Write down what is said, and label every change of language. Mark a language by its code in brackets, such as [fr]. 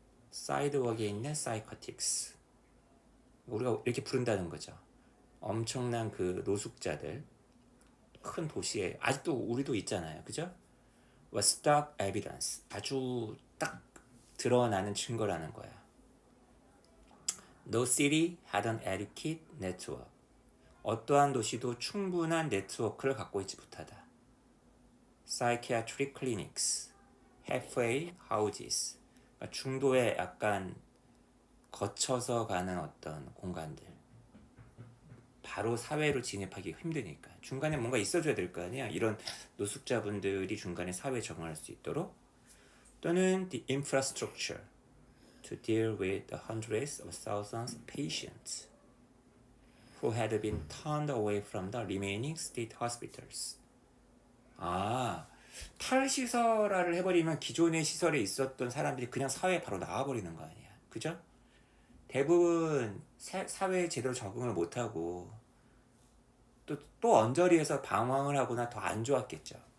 [ko] 사이드웍에 있는 사이코틱스, 우리가 이렇게 부른다는 거죠. 엄청난 그 노숙자들, 큰 도시에 아직도 우리도 있잖아요, 그죠? [en] stock evidence, [ko] 아주 딱 드러나는 증거라는 거야. [en] No city had an adequate network. [ko] 어떠한 도시도 충분한 네트워크를 갖고 있지 못하다. [en] Psychiatric clinics, halfway houses, [ko] 그러니까 중도에 약간 거쳐서 가는 어떤 공간들, 바로 사회로 진입하기 힘드니까 중간에 뭔가 있어줘야 될 거 아니야. 이런 노숙자분들이 중간에 사회에 적응할 수 있도록. 또는 [en] the infrastructure to deal with the hundreds of thousands of patients who had been turned away from the remaining state hospitals. [ko] 탈시설화를 해버리면 기존의 시설에 있었던 사람들이 그냥 사회에 바로 나와버리는 거 아니야, 그죠? 대부분 사회에 제대로 적응을 못하고 또 언저리에서 방황을 하거나 더 안 좋았겠죠.